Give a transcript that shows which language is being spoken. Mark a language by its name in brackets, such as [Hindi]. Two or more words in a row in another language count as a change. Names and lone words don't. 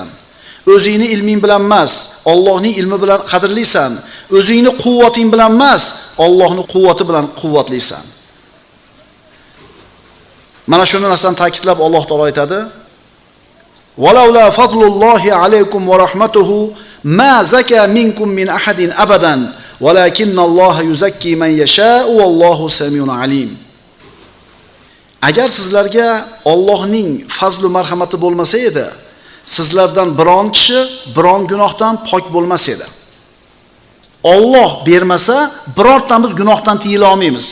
[Uzbek] O'zingni ilming bilan emas, Allohning ilmi bilan qadrlisan. O'zingni quvvating bilan emas, Allohning quvvati bilan quvvatlisan. Mana shuni narsani ta'kidlab Alloh taolo aytadi: [Arabic] "وَلَوْلَا فَضْلُ اللَّهِ عَلَيْكُمْ وَرَحْمَتُهُ مَا زَكَى مِنْكُمْ مِنْ أَحَدٍ أَبَدًا وَلَكِنَّ اللَّهَ يُزَكِّي مَنْ يَشَاءُ وَاللَّهُ سَمِيعٌ عَلِيمٌ." [Uzbek] Agar sizlarga Allohning fazli marhamati bo'lmasa edi, sizlardan biron kishi biron gunohdan pok bo'lmas edi. Alloh bermasa, birortamiz gunohdan tiyila olmaymiz.